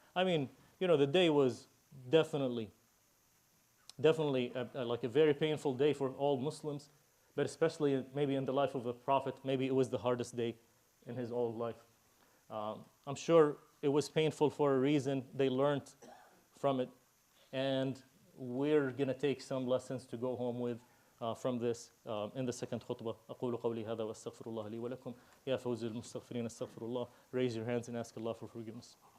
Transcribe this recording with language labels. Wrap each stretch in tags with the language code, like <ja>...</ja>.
<en>I mean, the day was definitely like a very painful day for all Muslims, but especially maybe in the life of the Prophet, maybe it was the hardest day in his whole life. I'm sure it was painful for a reason. They learned from it, and we're going to take some lessons to go home with from this in the second khutbah.</en> <ar>أقول قولي هذا وأستغفر الله لي ولكم يا فوز المستغفرين استغفر الله.</ar> <en>Raise your hands and ask Allah for forgiveness.</en>